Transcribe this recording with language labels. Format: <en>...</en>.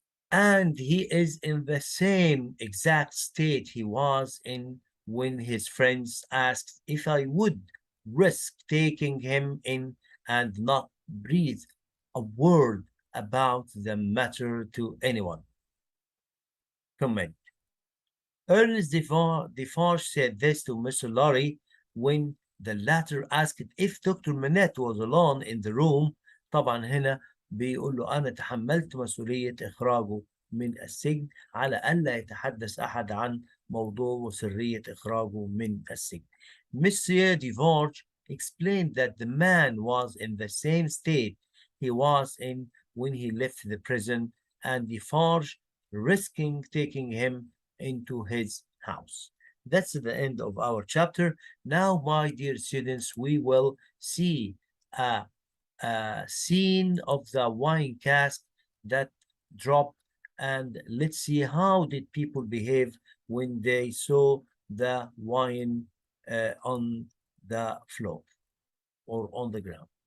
<en>And he is in the same exact state he was in when his friends asked if I would risk taking him in and not breathe a word about the matter to anyone. Comment. Ernest Defarge said this to Mr. Lorry when the latter asked if Dr. Manette was alone in the room.</en> <ar>طبعا هنا بيقول له أنا تحملت مسؤولية إخراجه من السجن على ألا يتحدث أحد عن موضوع وسرية إخراجه من السجن.</ar> <en>Monsieur Defarge explained that the man was in the same state he was in when he left the prison, and Defarge risking taking him into his house. That's the end of our chapter. Now, my dear students, we will see a scene of the wine cask that dropped, and let's see how did people behave when they saw the wine on the floor or on the ground.</en>